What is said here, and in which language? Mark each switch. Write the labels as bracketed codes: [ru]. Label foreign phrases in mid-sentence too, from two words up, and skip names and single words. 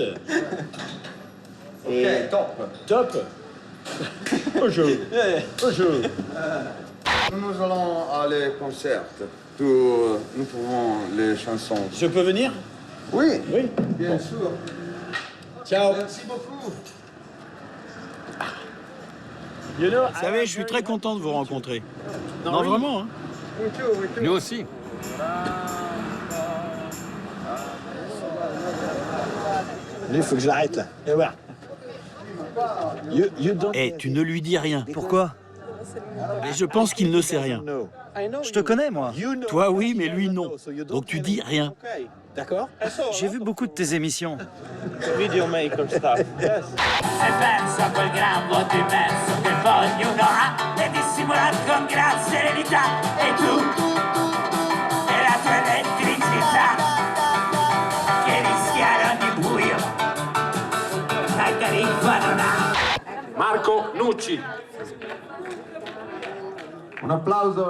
[fr] Ok, top. Bonjour. Nous allons aller au concert. Nous pouvons les chansons. Je peux venir? Oui, Oui. bien sûr. Ciao. Merci beaucoup. [en] You know, [fr] Vous savez, je suis très content de vous rencontrer. Non, vraiment, hein. Nous aussi. il faut que je l'arrête là. Et voilà. Eh, tu ne lui dis rien. Pourquoi? Mais je pense qu'il ne sait rien. Je te connais, moi. Toi, oui, mais lui, non. Donc tu dis rien. D'accord? J'ai vu beaucoup de tes émissions. [it] E penso a quel gran voto immenso che poi ognuno ha e dissimula con gran serenità. E tu e la tua elettricità che rischia ogni buio la tariffa non ha. [fr] Marco Nucci. Un applauso.